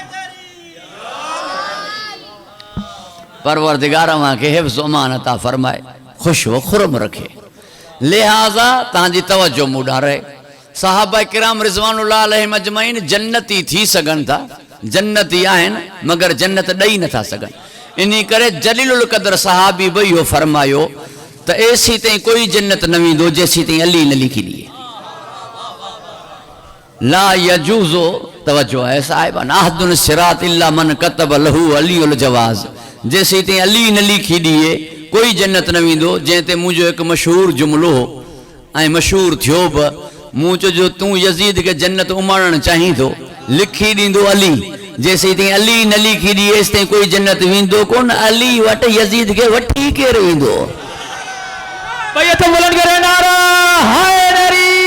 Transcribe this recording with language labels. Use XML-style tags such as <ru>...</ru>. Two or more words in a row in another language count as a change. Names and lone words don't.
<sd>परवरदिगार मांखे हिफ्ज़ अमान अता फरमाए ख़ुश हो खुरम रखे लिहाज़ा तव्हांजी तवज्जो मूं ॾांहुं रहे सहाबा किराम</sd> <ar>رضوان الله عليهم أجمعين</ar> <sd>जन्नती थी सघनि था जन्नती आहिनि मगर जन्नत ॾेई नथा सघनि इन करे</sd> <ar>جليل القدر</ar> <sd>सहाबी बि इहो फरमायो त एसी ताईं कोई जन्नत न वेंदो जेसी ताईं अली न लिखी ॾिए</sd> <ar>لا يجوز</ar> <ur>توجہ ہے صاحبان</ur> <ar>أحد الصراط إلا من كتب له علي الجواز</ar> <sd>जेसी ताईं अली न लिखी ॾिए कोई जन्नत न वेंदो जंहिं ते मुंहिंजो हिकु मशहूर जुमिलो हो ऐं मशहूर थियो बि मूं चयो तूं यज़ीद खे जन्नत उमाणणु चाहीं थो लिखी ॾींदो अली जेसी ताईं अली न लिखी ॾिए एसि ताईं कोई जन्नत वेंदो कोन अली वटि यज़ीद खे वठी केरु वेंदो बैत बुलंद करे नारा हैदरी</sd>